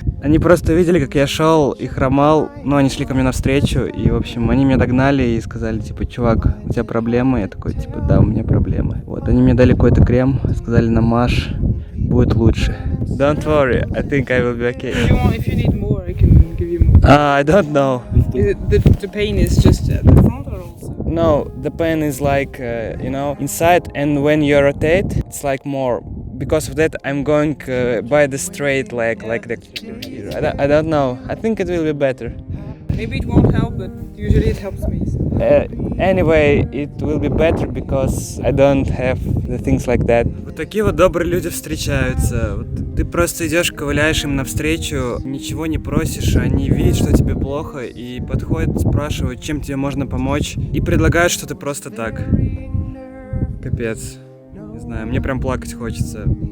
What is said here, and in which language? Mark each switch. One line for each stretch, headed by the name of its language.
Russian: Они просто видели, как я шел и хромал, но они шли ко мне навстречу, и, в общем, они меня догнали и сказали, типа, чувак, у тебя проблемы? Я такой, типа, да, у меня проблемы. Вот, они мне дали какой-то крем, сказали, намажь, будет лучше.
English: Don't worry, I think I will be okay. If you need more, I can give you more. I don't know. The pain is just at the front or also? No, the pain is like, you know, inside, and when you rotate, it's like more. Because of that, I'm going by the straight leg, like the. I don't know. I think it will be better. Maybe it won't help, but usually it helps me. So. Anyway, it will be better because I don't have the things like that.
Russian: Вот такие вот добрые люди встречаются. Вот ты просто идешь, ковыляешь им навстречу, ничего не просишь, они видят, что тебе плохо, и подходят, спрашивают, чем тебе можно помочь, и предлагают что-то просто так. Капец. Не знаю, мне прям плакать хочется.